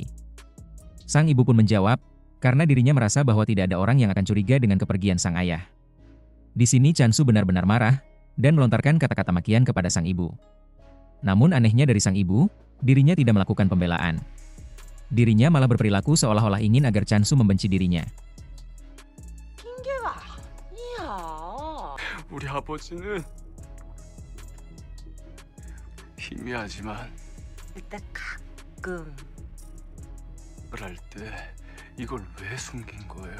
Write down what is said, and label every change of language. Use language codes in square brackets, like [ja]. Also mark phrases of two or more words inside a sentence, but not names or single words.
[id] Sang ibu pun menjawab, karena dirinya merasa bahwa tidak ada orang yang akan curiga dengan kepergian sang ayah. Di sini Chansu benar-benar marah, dan melontarkan kata-kata makian kepada sang ibu. Namun anehnya dari sang ibu, dirinya tidak melakukan pembelaan. Dirinya malah berperilaku seolah-olah ingin agar Chansu membenci dirinya. [ko] 핑계가 아니야. 우리 아버지는 희미하지만 일단 가끔 그럴 때 이걸 왜 숨긴 거예요?